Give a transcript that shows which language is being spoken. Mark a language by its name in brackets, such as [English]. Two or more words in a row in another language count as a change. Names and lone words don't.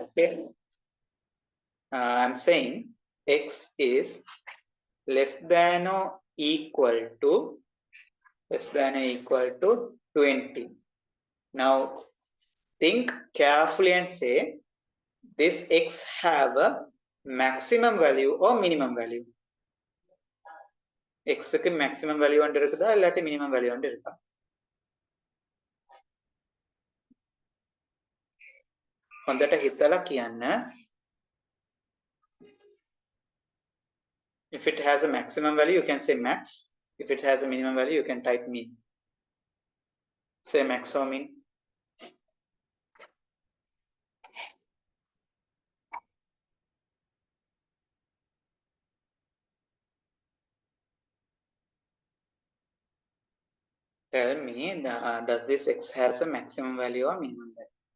[English] Okay, I'm saying x is less than or equal to 20. Now think carefully and say, this x have a maximum value or minimum value? [Tamil] X க்கு [English] maximum value [Tamil] வந்து இருக்குதா இல்லாட்டி [English] minimum value [Tamil] வந்து இருக்கா? [Sinhala] හොඳට හිතලා කියන්න. [English] If it has a maximum value, you can say max. If it has a minimum value, you can type min. Say max or min. Tell me, does this x has a maximum value or minimum value?